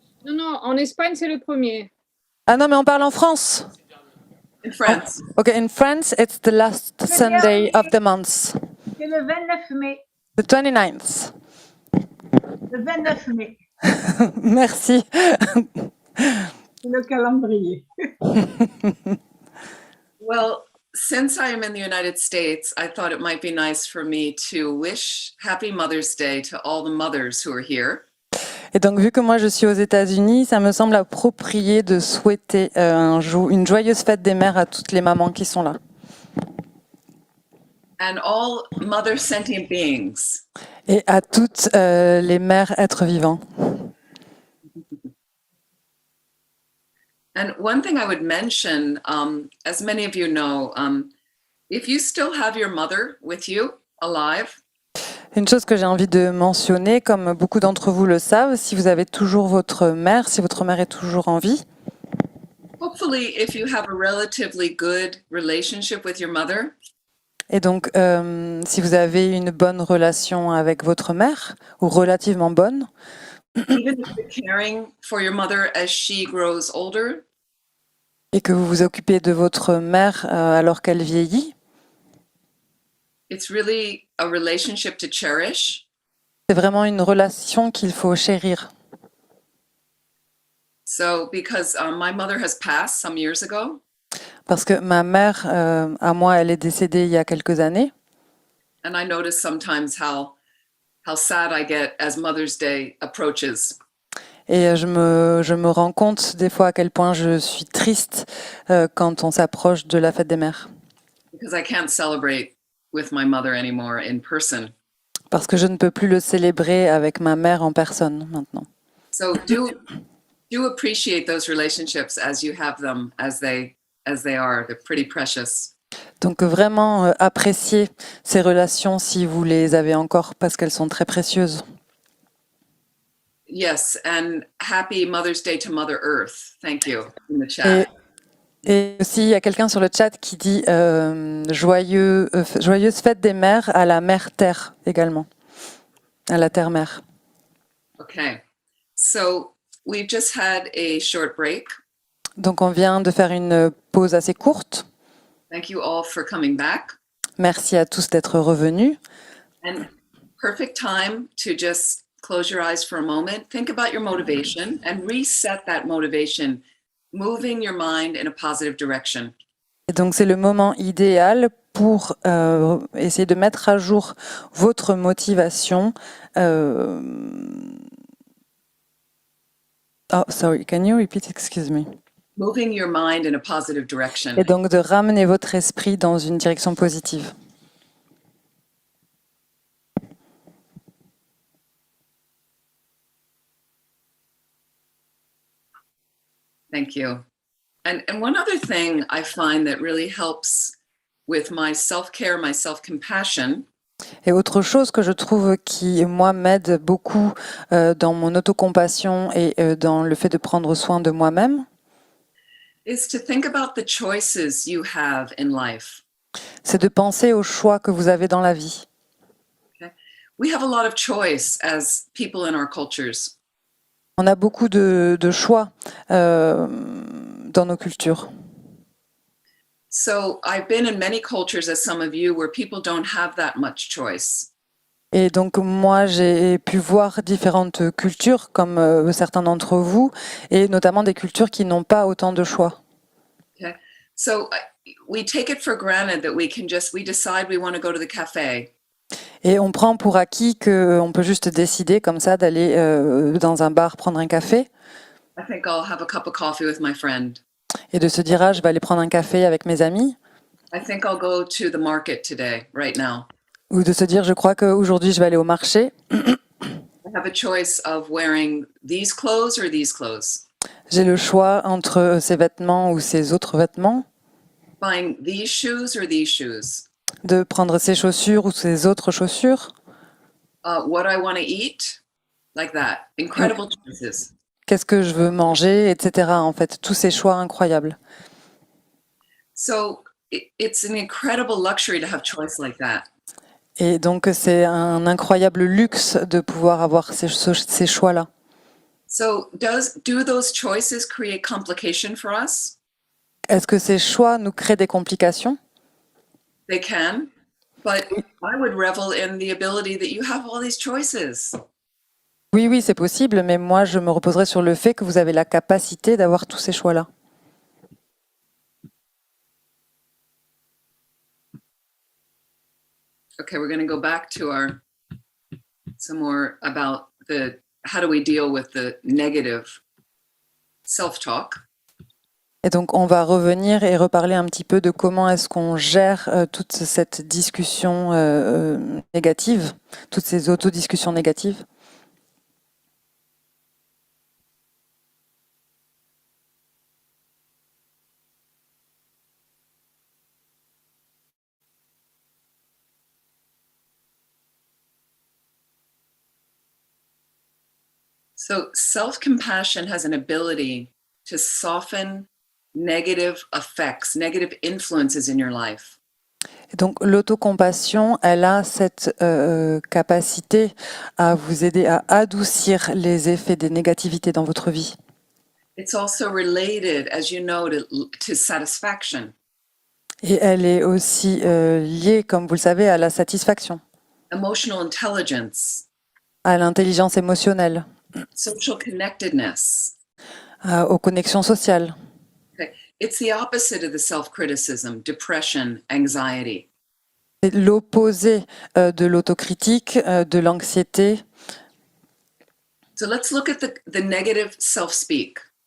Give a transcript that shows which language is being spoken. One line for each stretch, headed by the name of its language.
French: Non, en Espagne, c'est le premier. Ah non, mais on parle en France.
English: In France. Okay, in France, it's the last Sunday of the month.
French: C'est le 29 mai.
English: The 29th.
French: Le 29 mai. Merci. C'est le calendrier.
English: Well, since I am in the United States, I thought it might be nice for me to wish Happy Mother's Day to all the mothers who are here.
French: Et donc, vu que moi je suis aux États-Unis, ça me semble approprié de souhaiter une joyeuse fête des mères à toutes les mamans qui sont là.
English: And all mother sentient beings.
French: Et à toutes les mères êtres vivants.
English: And one thing I would mention, as many of you know, if you still have your mother with you alive,
French: Une chose que j'ai envie de mentionner, comme beaucoup d'entre vous le savent, si vous avez toujours votre mère, si votre mère est toujours en vie,
English: hopefully if you have a relatively good relationship with your mother,
French: et donc si vous avez une bonne relation avec votre mère, ou relativement bonne,
English: even if you're caring for your mother as she grows older,
French: et que vous vous occupez de votre mère alors qu'elle vieillit,
English: it's really a relationship to cherish.
French: c'est vraiment une relation qu'il faut chérir.
English: So because my mother has passed some years ago,
French: Parce que ma mère, à moi, elle est décédée il y a quelques années.
English: and I notice sometimes how sad I get as Mother's Day approaches.
French: Et je me rends compte des fois à quel point je suis triste quand on s'approche de la fête des mères.
English: Because I can't celebrate with my mother anymore in person.
French: Parce que je ne peux plus le célébrer avec ma mère en personne maintenant.
English: So do appreciate those relationships as you have them, as they are. They're pretty precious.
French: Donc vraiment appréciez ces relations si vous les avez encore parce qu'elles sont très précieuses.
English: Yes, and happy Mother's Day to Mother Earth. Thank you in the chat.
French: Et aussi, il y a quelqu'un sur le chat qui dit joyeuse fête des mères à la mère Terre également, à la Terre-Mère.
English: Okay, so we've just had a short break.
French: Donc on vient de faire une pause assez courte.
English: Thank you all for coming back.
French: Merci à tous d'être revenus.
English: And perfect time to just close your eyes for a moment, think about your motivation and reset that motivation, moving your mind in a positive direction.
French: Et donc c'est le moment idéal pour essayer de mettre à jour votre motivation.
English: Oh, sorry, can you repeat? Excuse me. Moving your mind in a positive direction.
French: Et donc de ramener votre esprit dans une direction positive.
English: Thank you. And one other thing I find that really helps with my self-care, my self-compassion,
French: Et autre chose que je trouve qui, moi, m'aide beaucoup dans mon autocompassion et dans le fait de prendre soin de moi-même,
English: is to think about the choices you have in life.
French: c'est de penser aux choix que vous avez dans la vie.
English: We have a lot of choice as people in our cultures.
French: On a beaucoup de choix dans nos cultures.
English: So I've been in many cultures, as some of you, where people don't have that much choice.
French: Et donc moi, j'ai pu voir différentes cultures, comme certains d'entre vous, et notamment des cultures qui n'ont pas autant de choix.
English: Okay, so we take it for granted that we decide we want to go to the cafe.
French: Et on prend pour acquis qu'on peut juste décider comme ça d'aller dans un bar prendre un café
English: I think I'll have a cup of coffee with my friend.
French: et de se dire ah, je vais aller prendre un café avec mes amis,
English: I think I'll go to the market today, right now.
French: ou de se dire je crois qu'aujourd'hui je vais aller au marché.
English: I have a choice of wearing these clothes or these clothes,
French: J'ai le choix entre ces vêtements ou ces autres vêtements,
English: buying these shoes or these shoes,
French: de prendre ces chaussures ou ces autres chaussures.
English: what I want to eat, like that. Incredible choices.
French: Qu'est-ce que je veux manger, etc. En fait, tous ces choix incroyables.
English: So it's an incredible luxury to have choice like that.
French: Et donc, c'est un incroyable luxe de pouvoir avoir ces choix-là.
English: So do those choices create complication for us?
French: Est-ce que ces choix nous créent des complications?
English: They can, but I would revel in the ability that you have all these choices.
French: Oui, oui, c'est possible, mais moi, je me reposerai sur le fait que vous avez la capacité d'avoir tous ces choix-là.
English: Okay, we're going to go back to some more about how do we deal with the negative self-talk.
French: Et donc, on va revenir et reparler un petit peu de comment est-ce qu'on gère toute cette discussion négative, toutes ces autodiscussions négatives.
English: So self-compassion has an ability to soften negative effects, negative influences in your life.
French: Et donc, l'autocompassion, elle a cette capacité à vous aider à adoucir les effets des négativités dans votre vie.
English: It's also related, as you know, to satisfaction.
French: Et elle est aussi liée, comme vous le savez, à la satisfaction,
English: Emotional intelligence,
French: à l'intelligence émotionnelle,
English: social connectedness.
French: aux connexions sociales.
English: Okay. It's the opposite of the self-criticism, depression, anxiety.
French: C'est l'opposé de l'autocritique, de l'anxiété.
English: So let's look at the negative self-speak.